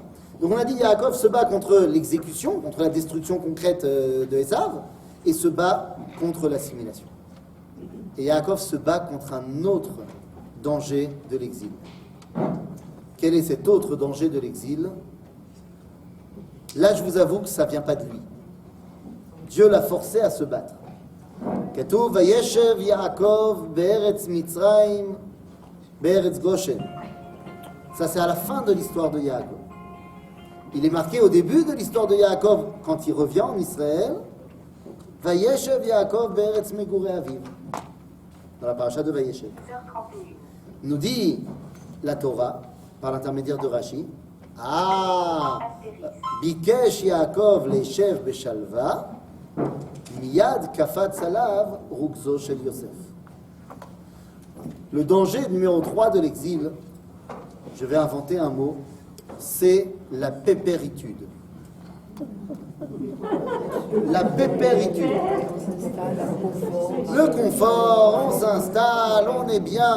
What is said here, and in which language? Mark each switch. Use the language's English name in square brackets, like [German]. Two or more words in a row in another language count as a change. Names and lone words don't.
[French] Donc on a dit Yaakov se bat contre l'exécution, contre la destruction concrète de Esav, et se bat contre l'assimilation. Et Yaakov se bat contre un autre danger de l'exil. Quel est cet autre danger de l'exil? Là, je vous avoue que ça ne vient pas de lui. Dieu l'a forcé à se battre. [Hebrew] כתוב וישב יעקב בארץ מצרים בארץ גושן. [French] Ça, c'est à la fin de l'histoire de Yaakov. Il est marqué au début de l'histoire de Yaakov, quand il revient en Israël, [Hebrew] וישב יעקב בארץ מגורי אביו. [French] Dans la paracha de Vayeshev. Nous dit la Torah, par l'intermédiaire de Rashi, [Hebrew] ביקש יעקב לשבת בשלוה מיד קפץ עליו רוגזו של יוסף. [French] Le danger numéro 3 de l'exil, je vais inventer un mot, c'est la pépéritude. La pépéritude. Le confort, on s'installe, on est bien.